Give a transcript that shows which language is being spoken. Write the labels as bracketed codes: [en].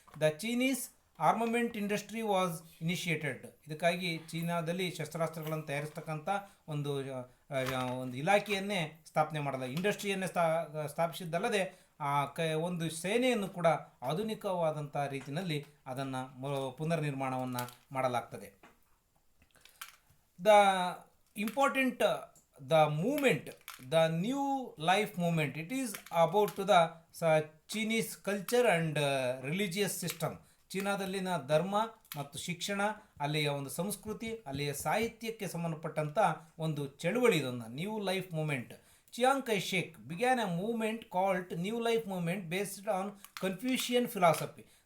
[en] The Chinese armament industry was initiated. [kn] ಇದಕ್ಕಾಗಿ ಚೀನಾದಲ್ಲಿ ಶಸ್ತ್ರಾಸ್ತ್ರಗಳನ್ನು ತಯಾರಿಸ್ತಕ್ಕಂಥ ಒಂದು ಇಲಾಖೆಯನ್ನೇ ಸ್ಥಾಪನೆ ಮಾಡಲಾಗಿದೆ. ಇಂಡಸ್ಟ್ರಿಯನ್ನೇ ಸ್ಥಾಪಿಸಿದ್ದಲ್ಲದೆ ಒಂದು ಸೇನೆಯನ್ನು ಕೂಡ ಆಧುನಿಕವಾದಂಥ ರೀತಿಯಲ್ಲಿ ಅದನ್ನು ಪುನರ್ನಿರ್ಮಾಣವನ್ನು ಮಾಡಲಾಗ್ತದೆ. [en] The important the movement, the new life movement, it is about to the Chinese culture and religious system. [kn] ಚೀನಾದಲ್ಲಿನ ಧರ್ಮ ಮತ್ತು ಶಿಕ್ಷಣ, ಅಲ್ಲಿಯ ಒಂದು ಸಂಸ್ಕೃತಿ, ಅಲ್ಲಿಯ ಸಾಹಿತ್ಯಕ್ಕೆ ಸಂಬಂಧಪಟ್ಟಂಥ ಒಂದು ಚಳುವಳಿ ಇದೊಂದು ನ್ಯೂ ಲೈಫ್ ಮೂಮೆಂಟ್. [en] Chiang Kai shek began a movement called new life movement based on Confucian philosophy.